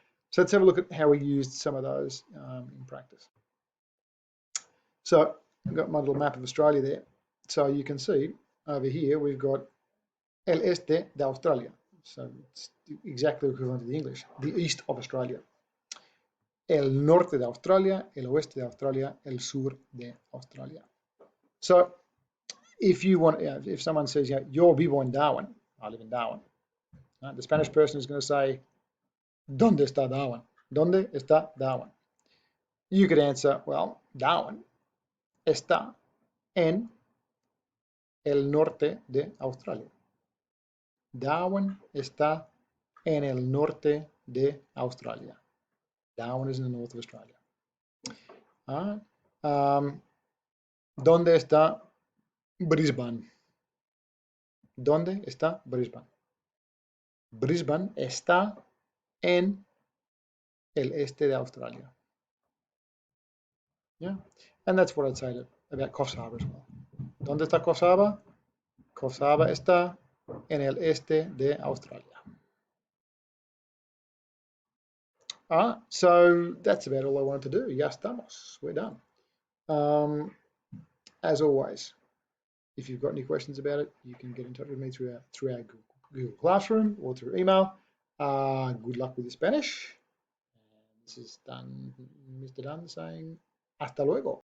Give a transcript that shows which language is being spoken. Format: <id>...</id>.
<en>So let's have a look at how we used some of those in practice. So I've got my little map of Australia there. So you can see over here we've got el este de Australia. So it's exactly equivalent to the English, the east of Australia.</en> <es>El norte de Australia, el oeste de Australia, el sur de Australia.</es> <en>So if you want, if someone says, yo vivo en Darwin, I live in Darwin, the Spanish person is going to say, ¿Dónde está Darwin?</en> <es>¿Dónde está Darwin? You could answer, well, Darwin está en el norte de Australia. Darwin está en el norte de Australia.</es> <en>Darwin is in the north of Australia.</en> <es>All right. ¿Dónde está Brisbane? ¿Dónde está Brisbane? Brisbane está en el este de Australia.</es> <en>Yeah, and that's what I'd say about Coffs Harbour as well.</en> <es>¿Dónde está Coffs Harbour? Coffs Harbour está en el este de Australia.</es> <en>So that's about all I wanted to do. Ya estamos. We're done. As always, if you've got any questions about it, you can get in touch with me through our Google Classroom or through email. Good luck with your Spanish. This is Mr. Dunn saying hasta luego.</en>